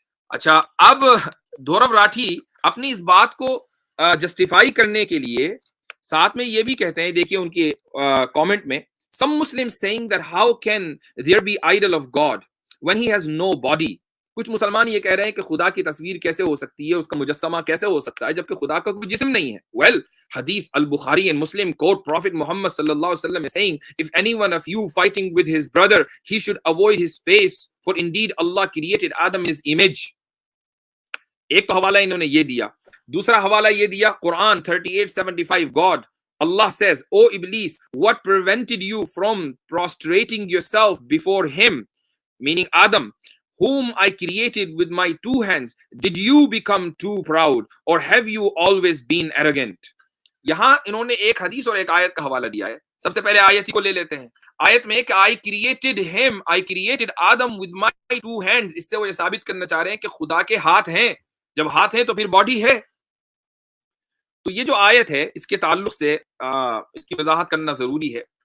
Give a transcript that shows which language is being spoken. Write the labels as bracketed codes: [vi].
[ur] اچھا, اب دھورو راٹھی اپنی اس بات کو جسٹیفائی کرنے کے لیے ساتھ میں یہ بھی کہتے ہیں, دیکھیے ان کے کامنٹ میں, [en] some Muslims saying that how can there be idol of God when he has no body. [ur] کچھ مسلمان یہ کہہ رہے ہیں کہ خدا کی تصویر کیسے ہو سکتی ہے, اس کا مجسمہ کیسے ہو سکتا ہے جبکہ خدا کا کوئی جسم نہیں ہے. [en] Well, حدیث البخاری and Muslim quote Prophet Muhammad sallallahu alaihi wasallam is saying, if any one of you fighting with his brother, he should avoid his face, for indeed Allah created Adam in his image. [ur] ایک تو حوالہ انہوں نے یہ دیا. دوسرا حوالہ یہ دیا [en] قرآن 38:75, God Allah says, O Iblis, what prevented you from prostrating yourself before him, meaning Adam, whom I created with my two hands? Did you become too proud, or have you always been arrogant? [ur] یہاں انہوں نے ایک حدیث اور ایک آیت کا حوالہ دیا ہے. سب سے پہلے آیت کو لے لیتے ہیں. آیت میں کہ [en] I created him, I created Adam with my two hands, [ur] اس سے وہ یہ ثابت کرنا چاہ رہے ہیں کہ خدا کے ہاتھ ہیں. جب ہاتھ ہیں تو پھر باڈی ہے. تو یہ جو آیت ہے اس کے تعلق سے اس کی وضاحت کرنا ضروری ہے.